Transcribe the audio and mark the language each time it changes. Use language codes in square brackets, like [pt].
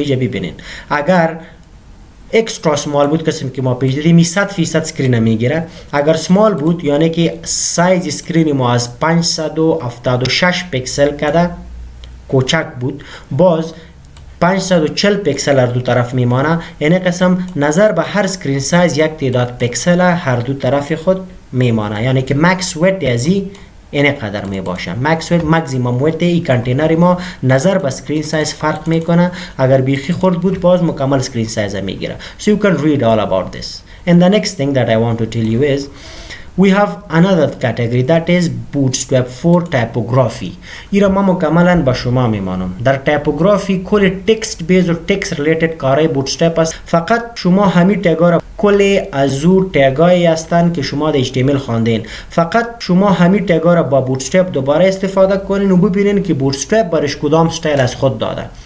[fa] اینجا ببینین اگر اکسترا سمال بود قسم که ما پیش دیدیم 100% سکرین میگیره، اگر سمال بود یعنی که سایز اسکرین ما از 576 پیکسل کده کوچک بود، باز 540 پیکسل هر دو طرف میمانه، یعنی قسم نظر به هر سکرین سایز یک تعداد پیکسل هر دو طرف خود میمانه، یعنی که مکس ویت ازی اینه قدر می باشه. مکس ویت ماکسیمم ویت ای کنتینر ما نظر به سکرین سایز فرق میکنه، اگر بیخی خورد بود باز مکمل سکرین سایز میگیره. [en] So you can read all about this. And the next thing that I want to tell you is we have another category that is Bootstrap for typography. [fa] ایرا ما مکملا با شما میمانم. در تایپوگرافی کل تکست بیس و تکست ریلیتد کارهای بوتسترپ است، فقط شما همین تگا را کل از او تگایی هستند که شما در HTML خواندین، فقط شما همین تگا را با بوتسترپ دوباره استفاده کنین و ببینین که بوتسترپ برش کدام استایل از خود داده.